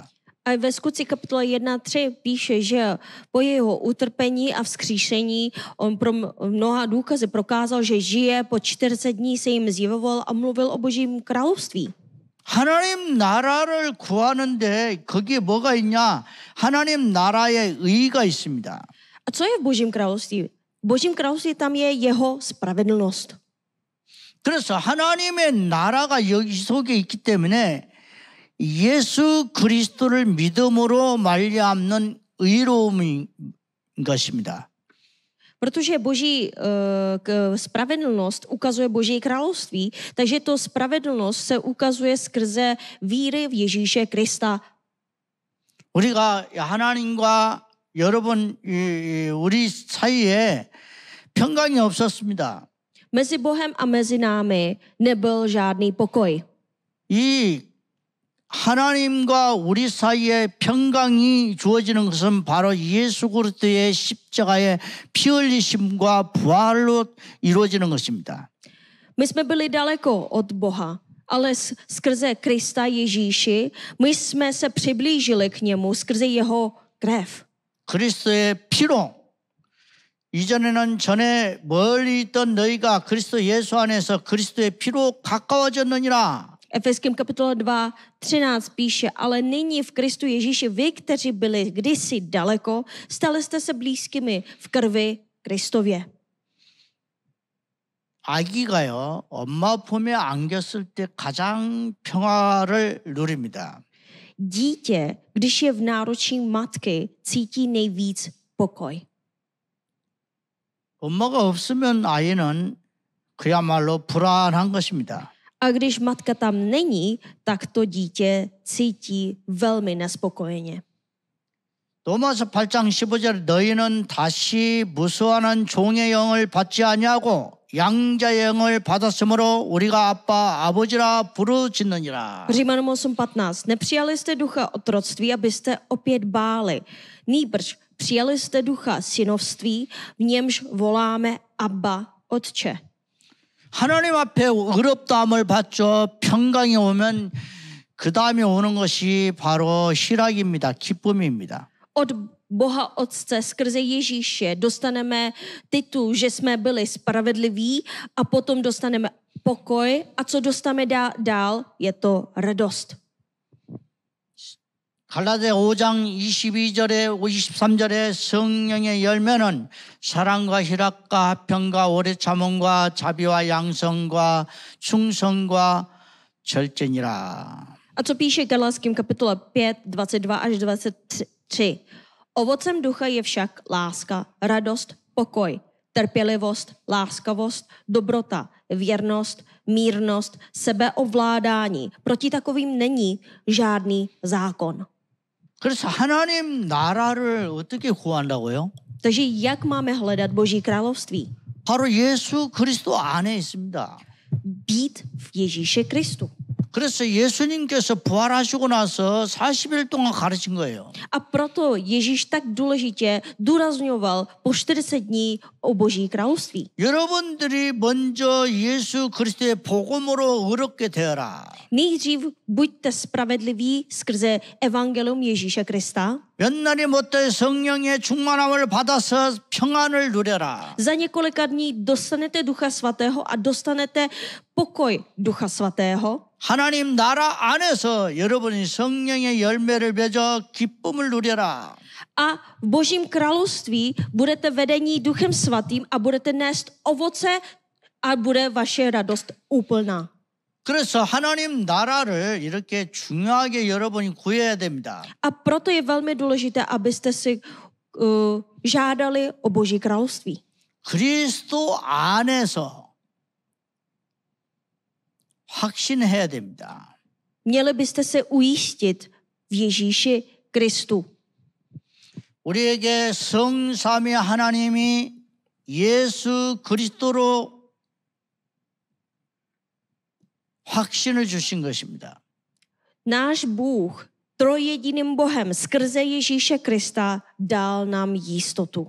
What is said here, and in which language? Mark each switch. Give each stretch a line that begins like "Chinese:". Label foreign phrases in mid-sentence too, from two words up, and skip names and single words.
Czech: A ve Skutci kapitole 1:3 píše, že po jeho utrpení a vzkříšení on pro mnoha důkazy prokázal, že žije, po 40 dní se jim zjevoval a mluvil o Božím království.
Korean: 하나님 나라를 구하는데 거기에 뭐가 있냐? 하나님 나라의 의가 있습니다.
Czech: A co je v Božím království? V Božím království tam je jeho spravedlnost.
Korean: 그래서 하나님의 나라가 여기 속에 있기 때문에 예수 그리스도를 믿음으로 말미암는 의로움인 것입니다.
Czech: Protože Boží spravedlnost ukazuje Boží království, takže to spravedlnost se ukazuje skrze víry v Ježíše Krista.
Korean: 우리가 하나님과 여러분 우리 사이에 평강이 없었습니다.
Czech: Mezi Bohem a mezi námi nebyl žádný pokoj.
Korean: 이 하나님과 우리 사이에 평강이 주어지는 것은 바로 예수 그리스도의 십자가의 피 흘리심과 부활로 이루어지는 것입니다.
Czech: My jsme byli daleko od Boha, ale skrze Krista Ježíši my jsme se přiblížili k němu skrze jeho krev.
Korean: 그리스도의 피로 이전에는 전에 멀리 있던 너희가 그리스도 예수 안에서 그리스도의 피로 가까워졌느니라.
Czech: Efeským kapitola 2:13 píše, ale nyní v Kristu Ježíši vy, kteří byli kdysi daleko, stali jste se blízkými v krvi Kristově.
Korean: 아기가요, 엄마 품에 안겼을 때 가장 평화를 누립니다.
Czech: Dítě, když je v náručí matky, cítí nejvíc pokoj.
Korean: 엄마가 없으면 아이는 그야말로 불안한 것입니다.
Czech: A když matka tam není, tak to dítě cítí velmi nespokojeně.
Korean: 로마서 8장 15절 너희는 다시 무수하는 종의 영을 받지 아니하고 양자의 영을 받았으므로 우리가 아빠 아버지라 부르짖느니라.
Czech: Římanům 8:15. Nepřijali jste ducha otroctví, abyste opět báli. Nýbrž přijali jste ducha synovství, v němž voláme Abba, Otče.
Korean: 하나님 앞에 의롭다함을 받죠. 평강이 오면 그 다음에 오는 것이 바로 희락입니다. 기쁨입니다.
Czech: Od Boha Otce skrze Ježíše dostaneme titul, že jsme byli spravedliví a potom dostaneme pokoj a co dostaneme dál, je to radost.
Korean: 갈라디아 5장 22절에 23절에 성령의 열매는 사랑과 희락과 화평과 오래 참음과 자비와 양성과 충성과 절제니라.
Czech: A co píše Galackým kapitola 5, 22 až 23. Ovocem ducha je však láska, radost, pokoj, trpělivost, láskavost, dobrota, věrnost, mírnost, sebeovládání. Proti takovým není žádný zákon.
Korean: 그래서 하나님 나라를 어떻게 구한다고요?
Czech: Takže jak máme hledat Boží království?
Korean: 바로 예수 그리스도 안에 있습니다.
Czech: Být v Ježíši Kristu.
Korean: 그래서 예수님께서 부활하시고 나서 40일 동안 가르친 거예요.
Czech: A proto Ježíš tak důležitě důrazňoval po 40 dní o Boží království.
Korean: 여러분들이 먼저 예수 그리스도의 복음으로 의롭게 되어라.
Czech: Nejdřív buďte spravedliví skrze evangelium Ježíše Krista.
Korean: 몇 날이 못해 성령의 충만함을 받아서 평안을 누려라.
Czech: Za několika dní dostanete Ducha Svatého a dostanete pokoj Ducha Svatého.
Korean: 하나님 나라 안에서 여러분이 성령의 열매를 맺어 기쁨을 누려라.
Czech: A v Božím království budete vedení Duchem Svatým a budete nést ovoce a bude vaše radost úplná.
Korean: 그래서 하나님 나라를 이렇게 중요하게 여러분이 구해야 됩니다.
Czech: A proto je velmi důležité, abyste si žádali o Boží království.
Korean: 그리스도 안에서 확신해야 됩니다.
Czech: Měli byste se ujistit v Ježíši Kristu.
Korean: 우리에게 성삼위 하나님이 예수 그리스도로 확신을 주신 것입니다.
Czech: Náš Bůh trojjediným Bohem skrze Ježíše Krista dal nám jistotu.